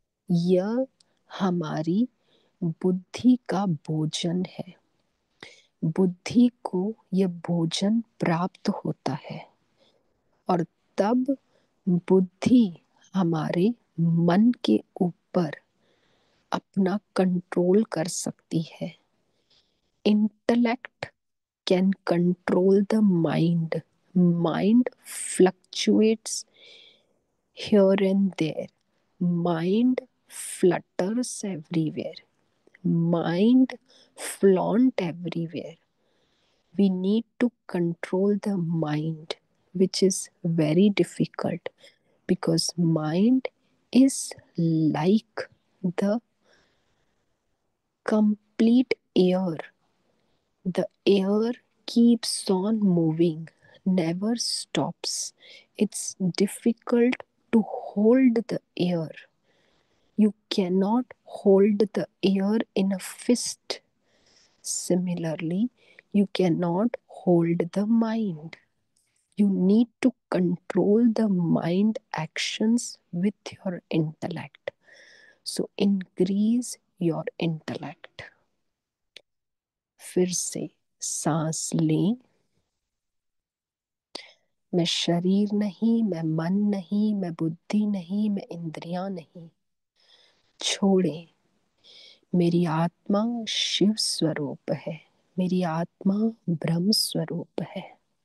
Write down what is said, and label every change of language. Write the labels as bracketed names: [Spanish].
[Hindi] यह हमारी बुद्धि का भोजन है। बुद्धि को यह भोजन प्राप्त होता है और तब बुद्धि हमारे मन के ऊपर अपना कंट्रोल कर सकती है। [English] Intellect can control the mind, mind fluctuates here and there, mind flutters everywhere, mind flaunt everywhere. We need to control the mind, which is very difficult because mind is like the complete air. The air keeps on moving, never stops. It's difficult to hold the air. You cannot hold the air in a fist. Similarly, you cannot hold the mind. You need to control the mind actions with your intellect. So increase your intellect. [Hindi] फिर से सांस लें, मैं शरीर नहीं, मैं मन नहीं, मैं बुद्धि नहीं, मैं इंद्रियां नहीं। छोड़ें, मेरी आत्मा शिव स्वरूप है, मेरी आत्मा ब्रह्म स्वरूप है।